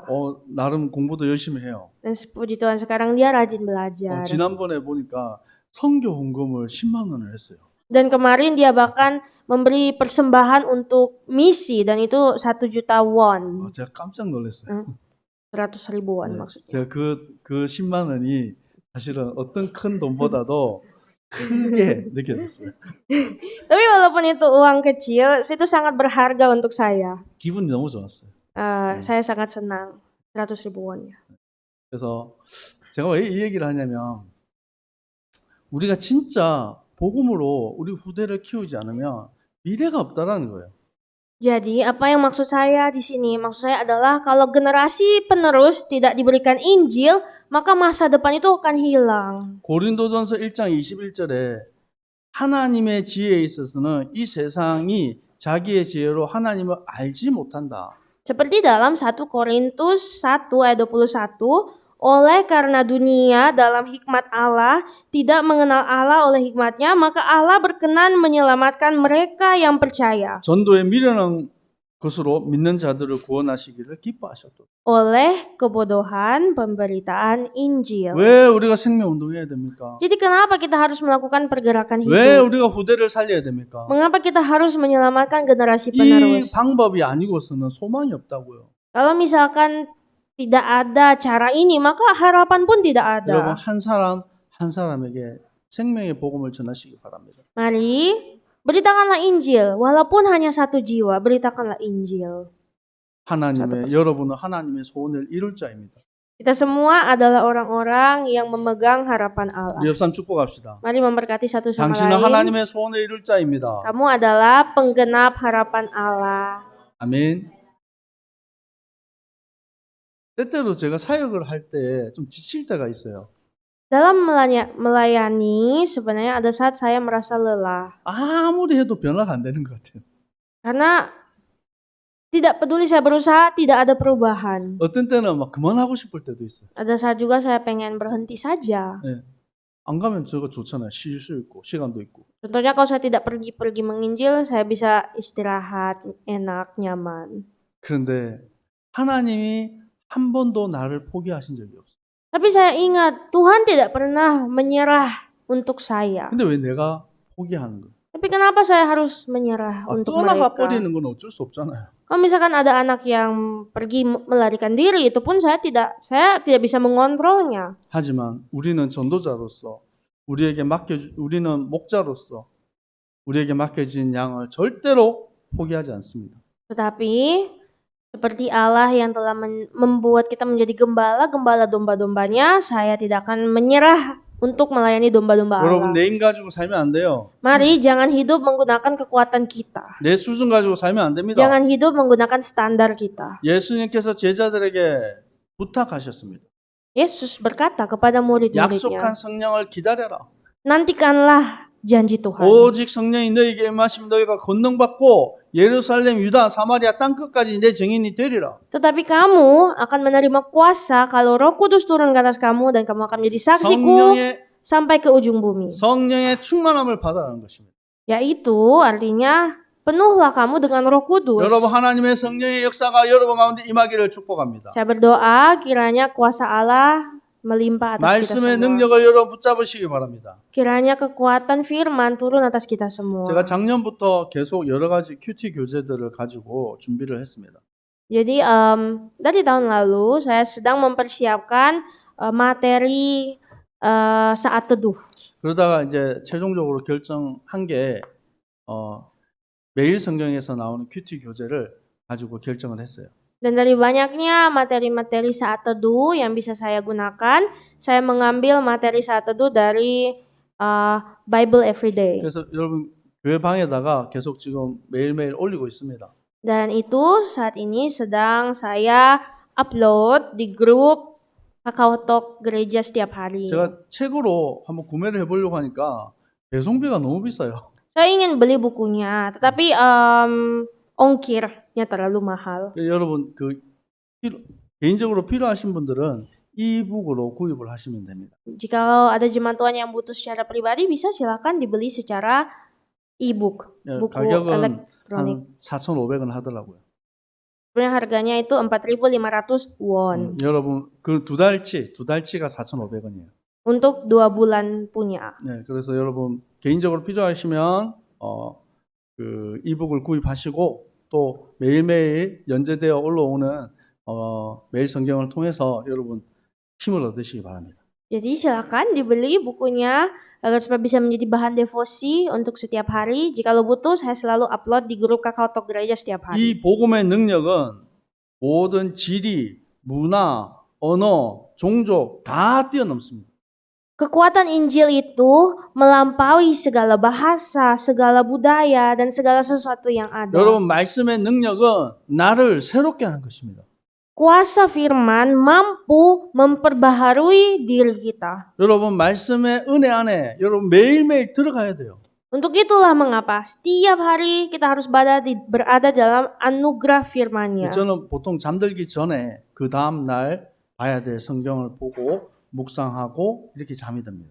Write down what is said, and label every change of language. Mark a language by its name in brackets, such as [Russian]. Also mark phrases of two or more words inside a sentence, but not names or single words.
[Korean] 나름 공부도 열심히 해요. [Indonesian] Dan puji Tuhan sekarang dia rajin belajar. [Korean] 지난번에 보니까 선교 헌금을 10만 원을 했어요. [Indonesian] Dan kemarin dia bahkan memberi persembahan untuk misi dan itu 1 juta won. [Korean] 제가 깜짝 놀랐어요. [Indonesian] 100.000 won maksudnya. [Korean] 제가 그 10만 원이 사실은 어떤 큰 돈보다도 크게 느껴졌어요. [Indonesian] Tapi walaupun itu uang kecil, itu sangat berharga untuk saya. [Korean] 기분이 너무 좋았어요. [Indonesian] Saya sangat senang. 100.000 won. [Korean] 그래서 제가 왜 이 얘기를 하냐면 우리가 진짜 복음으로 우리 후대를 키우지 않으면 미래가 없다라는 거예요. [Indonesian] Jadi apa yang maksud saya di sini? Maksud saya adalah kalau generasi penerus tidak diberikan Injil, maka masa depan itu akan hilang. [Korean] 고린도전서 1장 21절에 하나님의 지혜에 있어서는 이 세상이 자기의 지혜로 하나님을 알지 못한다. [Indonesian] Seperti dalam 1 Korintus 1 ayat 21, oleh karena dunia dalam hikmat Allah tidak mengenal Allah oleh hikmatnya, maka Allah berkenan menyelamatkan mereka yang percaya. [Korean] 전도의 미련한 그것으로 믿는 자들을 구원하시기를 기뻐하셨도다. [Indonesian] oleh kebodohan pemberitaan Injil. [Korean] 왜 우리가 생명운동해야 됩니까? [Indonesian] Jadi kenapa kita harus melakukan pergerakan [Korean] 왜 [Indonesian] hidup? [Korean] 우리가 후대를 살려야 됩니까? [Indonesian] Mengapa kita harus menyelamatkan generasi [Korean] 이 [Indonesian] penerus? [Korean] 방법이 아니고서는 소망이 없다고요. [Indonesian] Kalau misalkan tidak ada cara ini, maka harapan pun tidak [Korean] 여러분 [Indonesian] ada. [Korean] 한 사람 한 사람에게 생명의 복음을 전하시기 바랍니다. [Indonesian] Mari beritakanlah Injil, walaupun hanya satu jiwa, beritakanlah Injil. [Korean] 여러분은 하나님의 소원을 이룰 자입니다. [Indonesian] Kita semua adalah orang-orang yang memegang harapan Allah. [Korean] 우리 옆 사람 축복합시다. [Indonesian] Mari memberkati satu sama [Korean] 당신은 [Indonesian] lain. [Korean] 하나님의 소원을 이룰 자입니다. [Indonesian] Kamu adalah penggenap harapan Allah. [Korean] 아멘. 때때로 제가 사역을 할 때 좀 지칠 때가 있어요. [Indonesian] Dalam melayani, sebenarnya ada saat saya merasa lelah. [Korean] 아무리 해도 변화가 안 되는 것 같아요. [Indonesian] Karena tidak peduli saya berusaha, tidak ada perubahan. [Korean] 어떤 때는 막 그만하고 싶을 때도 있어요. [Indonesian] Ada saat juga saya pengen berhenti saja. [Korean] 안 가면 저거 좋잖아요. 쉴 수 있고 시간도 있고. [Indonesian] Contohnya kalau saya tidak pergi menginjil, saya bisa istirahat, enak, nyaman. [Korean] 그런데 하나님이 한 번도 나를 포기하신 적이 없어요. [Indonesian] Tapi saya ingat, Tuhan tidak pernah menyerah untuk saya. [Korean] 근데 왜 내가 포기하는 거예요? [Indonesian] Tapi kenapa saya harus menyerah untuk [Korean] 떠나가 [Indonesian] mereka? [Korean] 버리는 건 어쩔 수 없잖아요. [Indonesian] Kalau misalkan ada anak yang pergi melarikan diri, itu pun saya tidak bisa mengontrolnya. [Korean] 하지만 우리는 전도자로서 우리는 목자로서 우리에게 맡겨진 양을 절대로 포기하지 않습니다. [Indonesian] Tetapi seperti Allah yang telah membuat kita menjadi gembala domba-dombanya, saya tidak akan menyerah untuk melayani domba-domba [Korean] 여러분 [Indonesian] Allah. [Korean] 내 힘 가지고 살면 안 돼요. [Indonesian] Mari jangan hidup menggunakan kekuatan kita. [Korean] 내 수준 가지고 살면 안 됩니다. [Indonesian] Jangan hidup menggunakan standar kita. [Korean] 예수님께서 제자들에게 부탁하셨습니다. [Indonesian] Yesus berkata kepada murid-muridnya, [Korean] 약속한 성령을 기다려라. [Indonesian] nantikanlah janji Tuhan. [Korean] 오직 성령이 너희에게 임하시면 너희가 권능받고 예루살렘, 유다, 사마리아 땅끝까지 내 증인이 되리라. [Indonesian] Tetapi kamu akan menerima kuasa kalau Roh Kudus turun ke atas kamu dan kamu akan menjadi saksiku sampai ke ujung bumi. [Korean] 성령의 충만함을 받아라는 것입니다. [Indonesian] Yaitu artinya penuhlah kamu dengan Roh Kudus. [Korean] 여러분 하나님의 성령의 역사가 여러분 가운데 임하기를 축복합니다. [Indonesian] Saya berdoa kiranya kuasa Allah melimpah atas kita [Korean] 말씀의 [Indonesian] semua. [Korean] 능력을 여러분 붙잡으시기 바랍니다. [Indonesian] Kiranya kekuatan firman turun atas kita semua. [Korean] 제가 작년부터 계속 여러 가지 큐티 교재들을 가지고 준비를 했습니다. [Indonesian] Jadi dari tahun lalu saya sedang mempersiapkan materi saat teduh. [Korean] 그러다가 이제 최종적으로 결정한 게 매일 성경에서 나오는 큐티 교재를 가지고 결정을 했어요. [Indonesian] Dan dari banyaknya materi-materi saat teduh yang bisa saya gunakan, saya mengambil materi saat teduh dari [English] Bible Everyday. [Korean] 그래서 여러분 교회 방에다가 계속 지금 매일매일 올리고 있습니다. [Indonesian] Dan itu saat ini sedang saya upload di grup KakaoTalk gereja setiap hari. [Korean] 제가 책으로 한번 구매를 해보려고 하니까 배송비가 너무 비싸요. [Indonesian] Saya ingin beli bukunya, tetapi ongkirnya terlalu mahal. [Korean] 여러분 개인적으로 필요하신 분들은 이북으로 구입을 하시면 됩니다. [Indonesian] Jikalau ada jemaat Tuhan yang butuh secara pribadi, bisa silakan dibeli secara e-book, buku [Korean] 가격은 [Indonesian] elektronik. [Korean] 한 4,500원 하더라고요. [Indonesian] Sebenarnya harganya itu 4.500 won. [Korean] 여러분 그 두 달치가 4,500원이에요. [Indonesian] Untuk 2 bulan punya. [Korean] 네, 그래서 여러분 개인적으로 필요하시면 그 이북을 구입하시고 또 매일매일 연재되어 올라오는 매일 성경을 통해서 여러분 힘을 얻으시기 바랍니다. [Indonesian] Jadi silakan dibeli bukunya agar supaya bisa menjadi bahan devosi untuk setiap hari. Jika lo butuh, saya selalu upload di grup KakaoTalk gereja setiap hari. [Korean] 이 복음의 능력은 모든 지리, 문화, 언어, 종족 다 뛰어넘습니다. [Indonesian] Kekuatan Injil itu melampaui segala bahasa, segala budaya, dan segala sesuatu yang ada. [Korean] 여러분 말씀의 능력은 나를 새롭게 하는 것입니다. [Indonesian] Kuasa firman mampu memperbaharui diri kita. [Korean] 여러분 말씀의 은혜 안에 여러분 매일매일 들어가야 돼요. [Indonesian] Untuk itulah mengapa setiap hari kita harus berada dalam anugerah firman-Nya. [Korean] 저는 보통 잠들기 전에 그 다음 날 봐야 될 성경을 보고 묵상하고 이렇게 잠이 듭니다.